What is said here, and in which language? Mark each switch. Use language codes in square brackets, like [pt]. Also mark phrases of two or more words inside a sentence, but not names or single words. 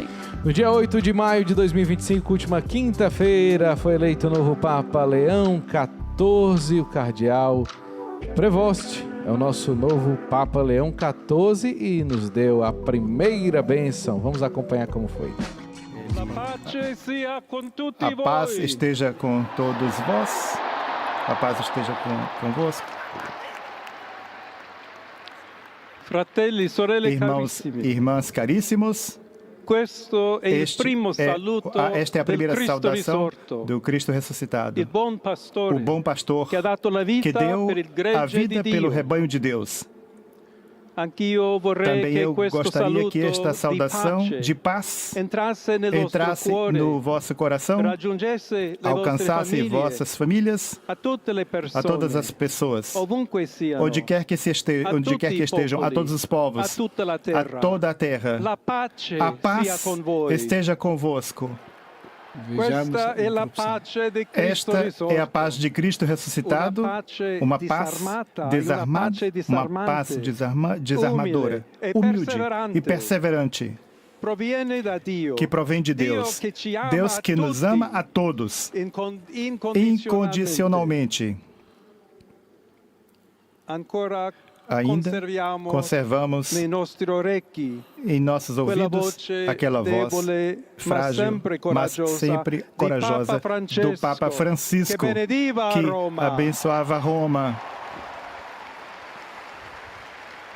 [pt] No dia 8 de maio de 2025, última quinta-feira, foi eleito o novo Papa Leão XIV, o cardeal Prevost. É o nosso novo Papa Leão XIV e nos deu a primeira bênção. Vamos acompanhar como foi. A paz esteja com todos vós. A paz esteja convosco. [it] Fratelli, sorelle [pt] Irmãos e [it] carissimi, [pt] irmãs caríssimos, [it] questo è il primo saluto [pt] esta é a [it] del [pt] primeira [it] Cristo [pt] saudação [it] risorto, [pt] do Cristo ressuscitado, [it] il buon pastore [pt] o bom pastor [it] che ha dato la [pt] que [it] vita [pt] deu [it] per il [pt] a [it] gregge [pt] vida [it] di [pt] pelo [it] Dio. [pt] rebanho de Deus. [it] Anch'io vorrei [pt] Também [it] che [pt] eu [it] questo [pt] gostaria [it] saluto [pt] que esta saudação [it] di [pt] de [it] pace [pt] paz [it] entrasse nel vostro [pt] entrasse [it] cuore, [pt] no vosso coração, [it] raggiungesse le vostre [pt] alcançasse [it] famiglie, [pt] vossas famílias, [it] a tutte le [pt] a [it] persone, [pt] todas as pessoas, [it] ovunque siano, [pt] onde quer que estejam, a todos os a povos, [it] tutta la [pt] a [it] terra. [pt] toda a terra. [it] La pace [pt] A [it] sia [pt] paz [it] con voi. [pt] esteja convosco. [it] Questa è la pace di Cristo [pt] Esta [it] risorto. [pt] é a paz de Cristo ressuscitado, uma paz desarmada, uma paz desarmadora, humilde e perseverante, [it] proviene da Dio, [pt] que provém de Deus. [it] Dio che ci ama [pt] Deus que a nos [it] tutti, [pt] ama a todos, incondicionalmente. [it] Ancora [pt] Ainda [it] conserviamo [pt] conservamos [it] nei nostri orecchi [pt] em nossos [it] quella [pt] ouvidos [it] voce [pt] aquela voz [it] debole, [pt] frágil, mas sempre corajosa do Papa Francisco, [it] che benediva [pt] que [it] Roma. [pt] abençoava Roma.